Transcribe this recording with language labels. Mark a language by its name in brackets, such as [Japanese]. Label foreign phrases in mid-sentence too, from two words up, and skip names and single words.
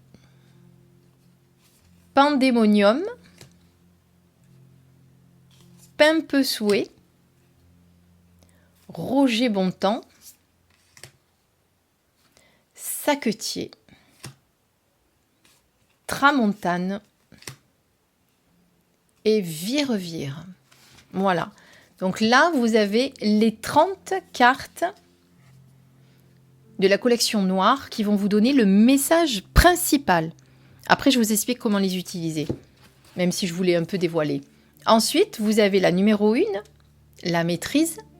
[French] Pandémonium. Pimpesouet. Roger Bontemps. Saquetier. Tramontane. Et Virevire. Voilà. Donc là, vous avez les 30 cartes de la collection noire qui vont vous donner le message principal. Après, je vous explique comment les utiliser, même si je voulais un peu dévoiler. Ensuite, vous avez la numéro 1, la maîtrise.